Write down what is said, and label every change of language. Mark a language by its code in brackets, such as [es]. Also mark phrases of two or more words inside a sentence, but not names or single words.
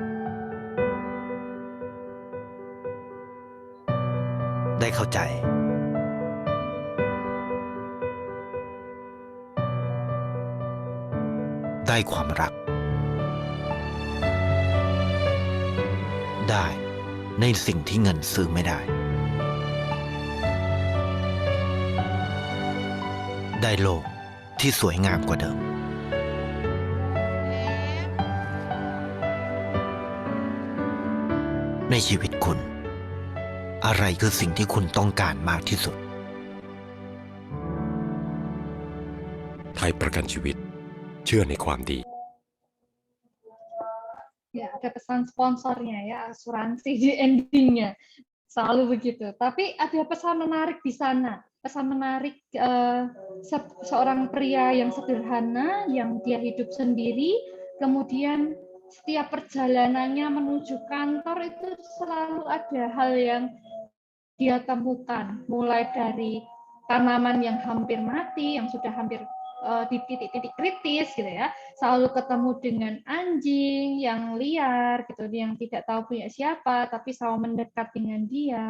[th] ได้เข้าใจได้ความรักได้ในสิ่งที่เงินซื้อไม่ได้ได้โลกที่สวยงามกว่าเดิม ในชีวิตคุณ อะไรคือสิ่งที่คุณต้องการมากที่สุด ไทยประกันชีวิตเชื่อในความดี [id] Ya, ada pesan sponsornya ya, asuransi di endingnya. Selalu begitu. Tapi ada pesan menarik di sana. Pesan menarik seorang pria yang sederhana, yang dia hidup sendiri, kemudian setiap perjalanannya menuju kantor itu selalu ada hal yang dia temukan, mulai dari tanaman yang hampir mati, yang sudah hampir di titik-titik kritis gitu ya, selalu ketemu dengan anjing yang liar gitu, yang tidak tahu punya siapa tapi selalu mendekat dengan dia.